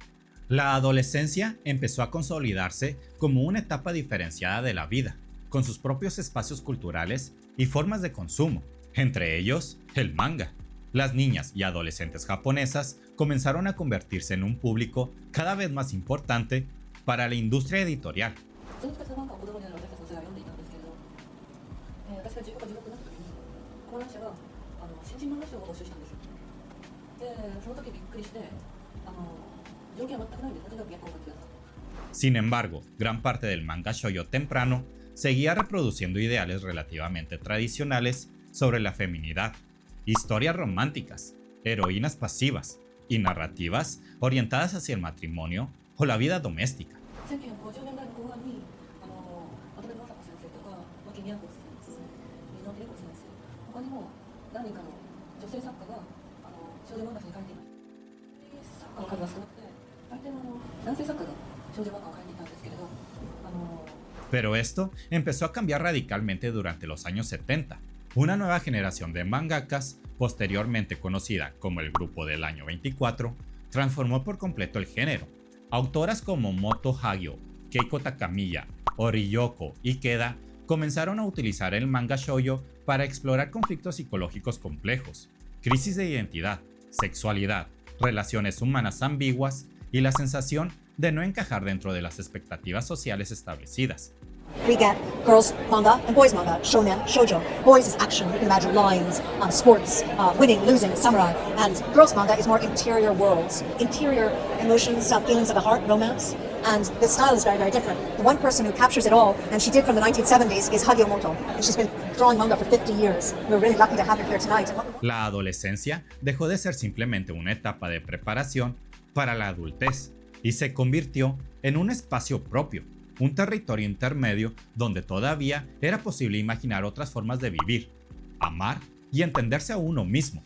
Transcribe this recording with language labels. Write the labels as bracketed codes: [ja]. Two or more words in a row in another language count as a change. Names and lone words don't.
[es] La adolescencia empezó a consolidarse como una etapa diferenciada de la vida, con sus propios espacios culturales y formas de consumo, entre ellos el manga. Las niñas y adolescentes japonesas comenzaron a convertirse en un público cada vez más importante para la industria editorial. [ja] その昔の漫画を子供になる私たちが読んでいたんですけれど、私が15か16になった時に講談社が新人漫画賞を募集したんですよ。で、その時びっくりして条件は全くないんでとにかく原稿を書いてください。 [es] Sin embargo, gran parte del manga shoujo temprano seguía reproduciendo ideales relativamente tradicionales sobre la feminidad, historias románticas, heroínas pasivas y narrativas orientadas hacia el matrimonio o la vida doméstica. [ja] 1950 年代の後半に渡辺正子先生とか牧宮子先生、水野恵子先生、他にも何人かの女性作家が少女漫画誌に書いていました。作家の数が少なくて、大抵の男性作家が少女漫画を書いていたんですけれど、 [es] Pero esto empezó a cambiar radicalmente durante los años 70. Una nueva generación de mangakas, posteriormente conocida como el Grupo del Año 24, transformó por completo el género. Autoras como Moto Hagio, Keiko Takamiya o Ryoko Ikeda comenzaron a utilizar el manga shoujo para explorar conflictos psicológicos complejos, crisis de identidad, sexualidad, relaciones humanas ambiguas y la sensación de no encajar dentro de las expectativas sociales establecidas. [en] We get girls manga and boys manga, shonen, shoujo. Boys is action, you can imagine lines, sports, winning, losing, samurai. And girls manga is more interior worlds, interior emotions, feelings of the heart, romance. And the style is very, very different. The one person who captures it all, and she did from the 1970s, is Hagio Moto. And she's been drawing manga for 50 years. We're really lucky to have her here tonight. [es] La adolescencia dejó de ser simplemente una etapa de preparación para la adultez y se convirtió en un espacio propio, un territorio intermedio donde todavía era posible imaginar otras formas de vivir, amar y entenderse a uno mismo.